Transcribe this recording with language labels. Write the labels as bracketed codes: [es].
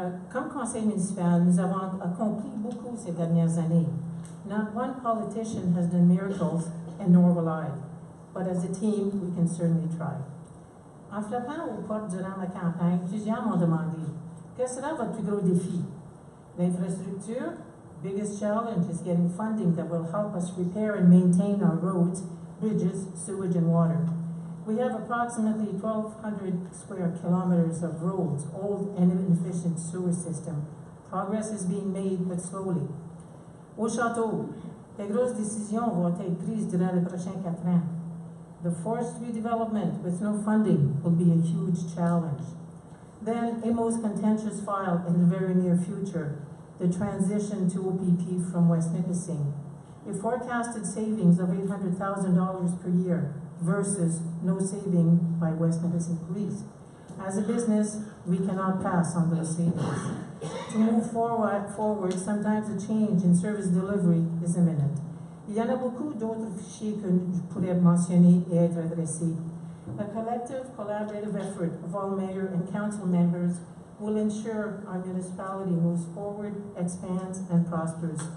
[fr] Comme conseil municipal, nous avons accompli beaucoup ces dernières années. [en] Not one politician has done miracles, and nor will I. But as a team, we can certainly try. [fr] En frappant aux portes durant la campagne, plusieurs m'ont demandé, quel sera votre plus gros défi? [en] L'infrastructure, biggest challenge is getting funding that will help us repair and maintain our roads, bridges, sewage, and water. We have approximately 1,200 square kilometers of roads, old and inefficient sewer system, Progress is being made, but slowly. [fr] Au château, de grosses décisions vont être prises durant les prochains 4 ans. [en] The forced redevelopment with no funding will be a huge challenge. Then, a most contentious file in the very near future, the transition to OPP from West Nipissing. A forecasted savings of $800,000 per year versus no saving by West Nipissing Police. As a business, we cannot pass on those savings. To move forward, sometimes a change in service delivery is imminent. [fr] Il y en a beaucoup d'autres fichiers que je pourrais mentionner et être adressés. [en] A collective, collaborative effort of all mayor and council members will ensure our municipality moves forward, expands, and prospers.